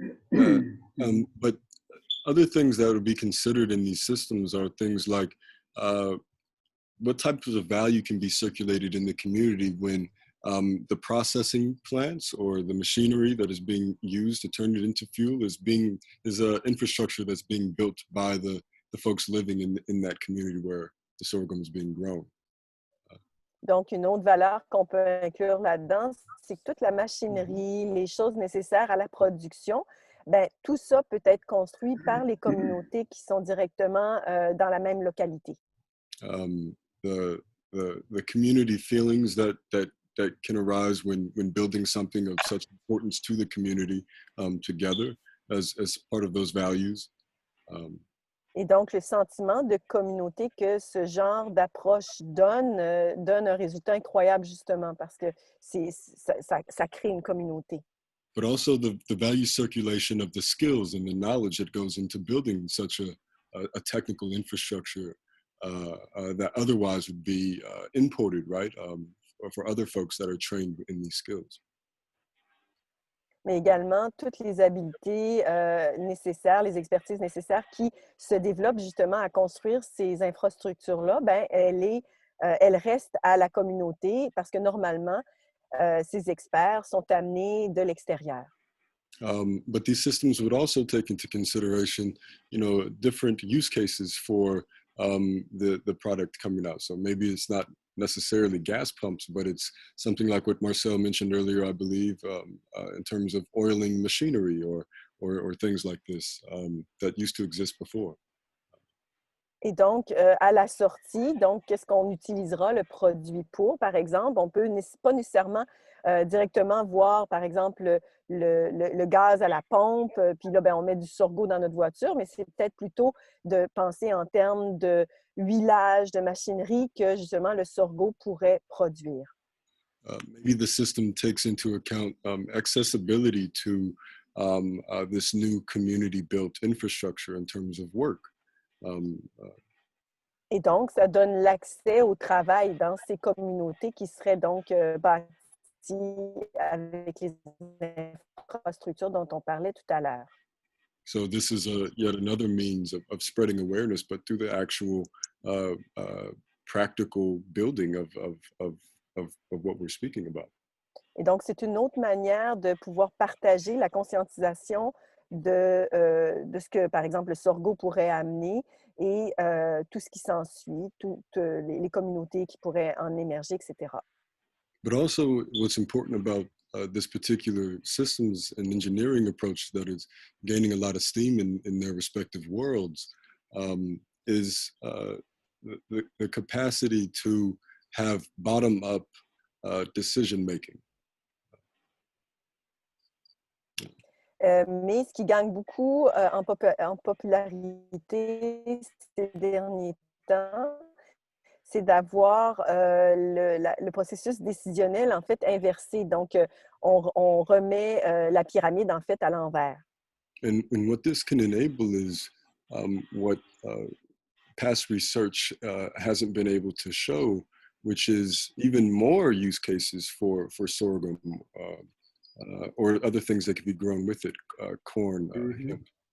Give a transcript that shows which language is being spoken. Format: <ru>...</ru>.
<en>But other things that would be considered in these systems are things like what types of value can be circulated in the community when the processing plants or the machinery that is being used to turn it into fuel is an infrastructure that's being built by the folks living in that community where the sorghum is being grown.</en> <fr>Donc, une autre valeur qu'on peut inclure là-dedans, c'est que toute la machinerie, les choses nécessaires à la production, ben, tout ça peut être construit par les communautés qui sont directement dans la même localité.</fr> <en>The community feelings that can arise when building something of such importance to the community together as part of those values.</en> <fr>Et donc, le sentiment de communauté que ce genre d'approche donne un résultat incroyable, justement, parce que ça crée une communauté.</fr> <en>But also the value circulation of the skills and the knowledge that goes into building such a technical infrastructure that otherwise would be imported, right? For other folks that are trained in these skills.</en> <fr>Mais également toutes les habiletés nécessaires, les expertises nécessaires qui se développent justement à construire ces infrastructures-là, ben, elles restent à la communauté parce que normalement, ces experts sont amenés de l'extérieur.</fr> <en>But these systems would also take into consideration, different use cases for the product coming out. So maybe it's not necessarily gas pumps, but it's something like what Marcel mentioned earlier, I believe, in terms of oiling machinery or things like this that used to exist before.</en> <fr>Et donc, à la sortie, qu'est-ce qu'on utilisera le produit pour? Par exemple, on ne peut pas nécessairement directement voir, par exemple, le gaz à la pompe, puis là, ben, on met du sorgho dans notre voiture, mais c'est peut-être plutôt de penser en termes de huilage, de machinerie que justement le sorgho pourrait produire.</fr> <en>Maybe the system takes into account accessibility to this new community-built infrastructure in terms of work.</en> <fr>Et donc, ça donne l'accès au travail dans ces communautés qui seraient donc bâties avec les infrastructures dont on parlait tout à l'heure.</fr> <en>So this is yet another means of spreading awareness, but through the actual practical building of what we're speaking about.</en> <fr>Et donc, c'est une autre manière de pouvoir partager la conscientisation de ce que, par exemple, le sorgho pourrait amener et tout ce qui s'ensuit, toutes les communautés qui pourraient en émerger, etc.</fr> <en>But also what's important about this particular systems and engineering approach that is gaining a lot of steam in their respective worlds is the capacity to have bottom-up decision making.</en> <fr>Mais ce qui gagne beaucoup en popularité ces derniers temps, c'est d'avoir le processus décisionnel en fait inversé. Donc, on remet la pyramide en fait à l'envers.</fr> <en>And what this can enable is what past research hasn't been able to show, which is even more use cases for sorghum or other things that can be grown with it, corn, hemp.</en>